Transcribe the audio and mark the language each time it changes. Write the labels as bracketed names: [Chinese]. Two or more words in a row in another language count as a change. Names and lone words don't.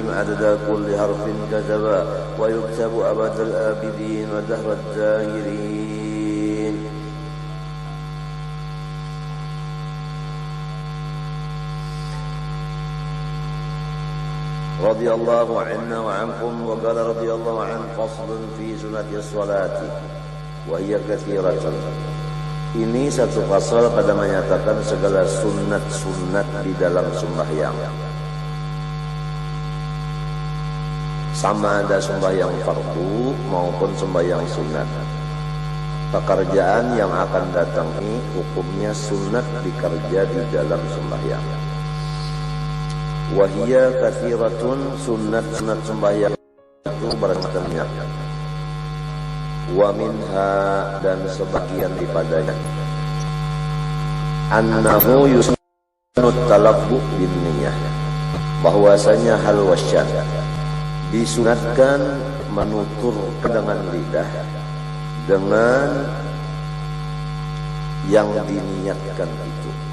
[Arabic] عدد كل حرف كتبا ويكتب أبد الآبدين ودهر الداهرين. رضي الله عنا وعنكم. وقال رضي الله عن فصل في سنة الصلاة وهي كثيرة. [Malay] Ini satu pasal pada menyatakan segala sunat-sunat di dalam sembahyang. Sama ada sembahyang fardu maupun sembahyang sunat. Pekerjaan yang akan datang ini hukumnya sunat dikerja di dalam sembahyang. [Arabic] وهي كثيرة, [Malay] sunat-sunat sembahyang itu bermacam-macam. [Arabic] ومنها, [Malay] dan sebagian daripadanya, [Arabic] أنه يسن التلفظ بالنية, [Malay] bahwasanya hal wasyad disunatkan menutur dengan lidah dengan yang diniatkan itu.